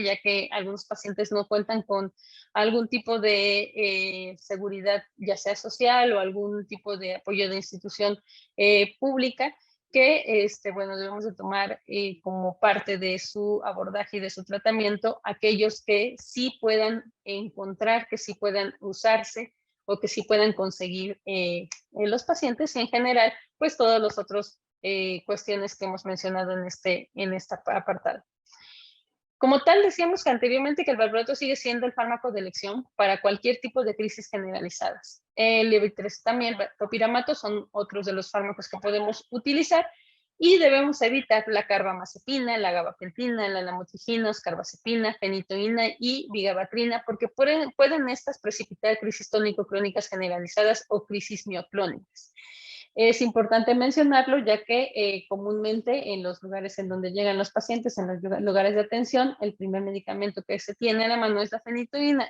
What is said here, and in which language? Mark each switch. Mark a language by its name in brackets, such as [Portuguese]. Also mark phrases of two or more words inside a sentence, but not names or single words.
[Spanish] ya que algunos pacientes no cuentan con algún tipo de seguridad, ya sea social o algún tipo de apoyo de institución pública, que bueno, debemos de tomar como parte de su abordaje y de su tratamiento aquellos que sí puedan encontrar, que sí puedan usarse o que sí puedan conseguir los pacientes y en general, pues todos los otros cuestiones que hemos mencionado en este apartado. Como tal, decíamos que anteriormente que el valproato sigue siendo el fármaco de elección para cualquier tipo de crisis generalizadas. El levetiracetam y el topiramato son otros de los fármacos que podemos utilizar y debemos evitar la carbamazepina, la gabapentina, la lamotrigina, carbazepina, fenitoína y vigabatrina, porque pueden estas precipitar crisis tónico-crónicas generalizadas o crisis mioclónicas. Es importante mencionarlo ya que comúnmente en los lugares en donde llegan los pacientes, en los lugares de atención, el primer medicamento que se tiene a la mano es la fenitoína.